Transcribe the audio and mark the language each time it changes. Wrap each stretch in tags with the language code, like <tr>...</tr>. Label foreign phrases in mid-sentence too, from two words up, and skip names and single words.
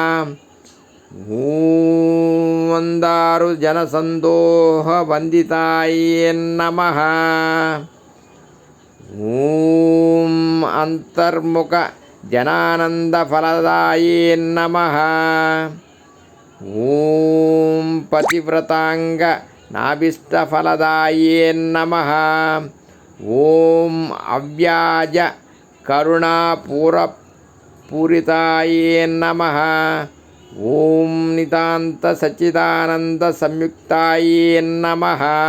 <sa>ఓం మందారు జనసందోహ వందితాయే నమః. ఓం అంతర్ముఖ జనానంద ఫలదాయే నమః. ఓం పతివ్రతాంగ नाभीष्टफलदाये नमः। ॐ अव्याज करुणापूरिताये नमः। ॐ नितान्त सच्चिदानंद संयुक्ताये नमः।</sa>